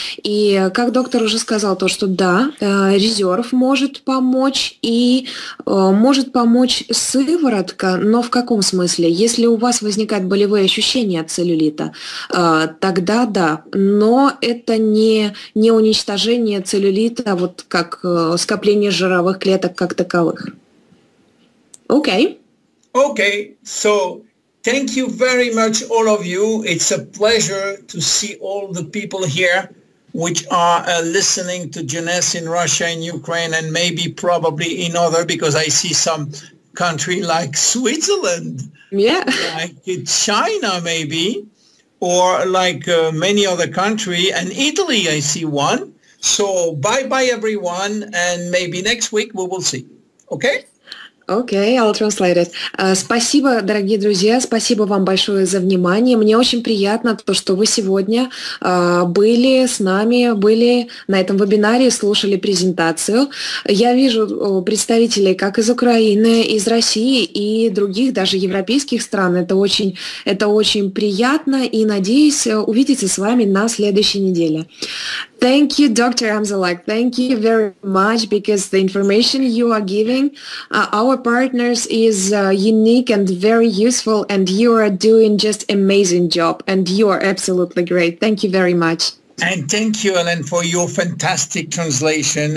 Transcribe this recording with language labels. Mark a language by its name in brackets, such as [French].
[Russian] И как доктор уже сказал, то, что да, резерв может помочь, и может помочь сыворотка, но в каком смысле? Если у вас возникают болевые ощущения от целлюлита, тогда да, но это не уничтожение целлюлита, вот как скопление жировых клеток как таковых. Окей. [English] Okay, so thank you very much, all of you. It's a pleasure to see all the people here which are listening to Luminesse in Russia, in Ukraine, and maybe probably in other, because I see some country like Switzerland, like China maybe, or like many other country, and Italy I see one. So bye-bye everyone, and maybe next week we will see. Okay? Окей, I'll translate it. [Russian] Спасибо, дорогие друзья, спасибо вам большое за внимание. Мне очень приятно то, что вы сегодня были с нами, были на этом вебинаре, слушали презентацию. Я вижу представителей как из Украины, из России и других, даже европейских стран. Это очень приятно, и надеюсь увидеться с вами на следующей неделе. [English] Thank you, Dr. Amzallag. Thank you very much, because the information you are giving our partners is unique and very useful, and you are doing just amazing job, and you are absolutely great. Thank you very much. And thank you, Ellen, for your fantastic translation.